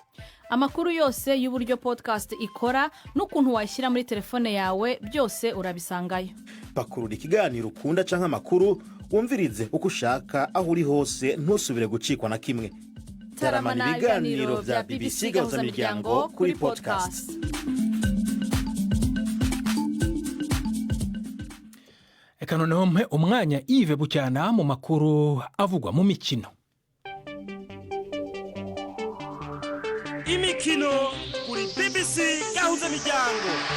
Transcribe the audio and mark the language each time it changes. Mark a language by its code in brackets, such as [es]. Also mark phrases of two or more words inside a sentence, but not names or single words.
[rw] Amakuru yose y'uburyo podcast ikora n'ukuntu washyira muri telefone yawe byose urabisangayo. [rn] Pakurura ikiganiro ukunda canke amakuru wumvirize uko ushaka aho uri hose ntusubire gucikwa na kimwe. Taramana ibiganiro vya BBC Gahuzamiryango kuri podcast. [rw] Eka noneho mpe umwanya Yves Bucyana mu makuru avugwa mu mikino. Imikino kuri BBC Gahuzamiryango.